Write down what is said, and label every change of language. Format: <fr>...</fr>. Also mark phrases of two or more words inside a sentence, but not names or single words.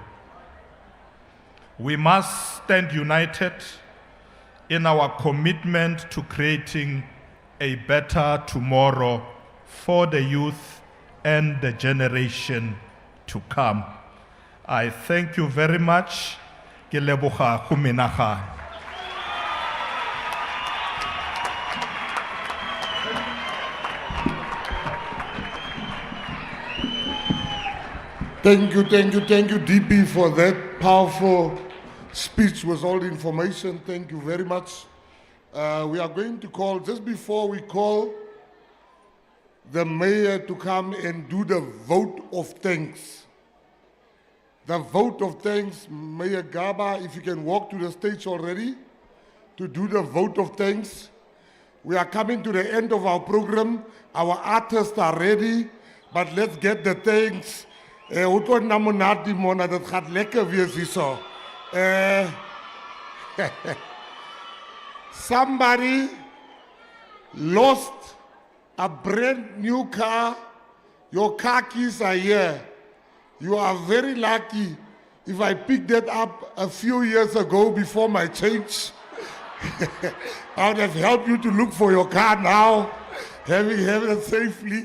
<en>We must stand united in our commitment to creating a better tomorrow for the youth and the generation to come. I thank you very much.</en> <tn>Ke leboga go menagane.</tn> <en>Thank you, DP, for that powerful speech with all the information. Thank you very much. We are going to call, just before we call the mayor to come and do the vote of thanks. The vote of thanks, Mayor Gaba, if you can walk to the stage already to do the vote of thanks. We are coming to the end of our program. Our artists are ready, but let's get the thanks.</en> <af>Dat gaat lekker wees hierso.</af> <en>Somebody lost a brand new car. Your car keys are here. You are very lucky. If I picked that up a few years ago before my change, I would have helped you to look for your car now, having it safely.</en>